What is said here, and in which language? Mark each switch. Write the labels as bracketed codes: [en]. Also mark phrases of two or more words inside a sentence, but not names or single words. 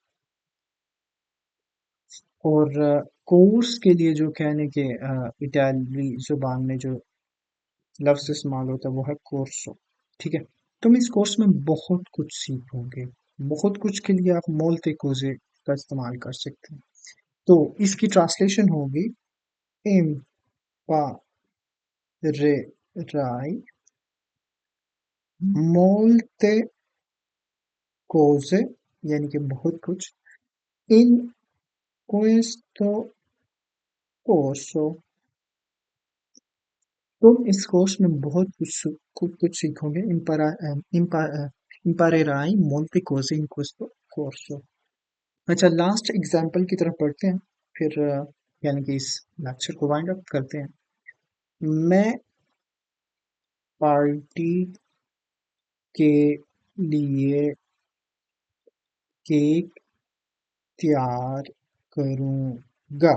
[hi] और कोर्स के लिए जो कहने के इतालवी जुबान में जो लफ्ज इस्तेमाल होता है वो है कोर्सो, ठीक है। तुम इस कोर्स में बहुत कुछ सीखोगे। बहुत कुछ के लिए आप [it] molte cose [hi] का इस्तेमाल कर सकते हैं। तो इसकी ट्रांसलेशन होगी [it] imparerai molte cose, [hi] यानी कि बहुत कुछ, [it] in questo corso, [hi] तुम इस कोर्स में बहुत कुछ सीखोगे। [it] imparerai molte cose in questo corso। [hi] अच्छा, [en] last example [hi] की तरफ बढ़ते हैं फिर यानी कि इस लेक्चर को [en] wind up [hi] करते हैं। मैं पार्टी के लिए केक तैयार करूँगा।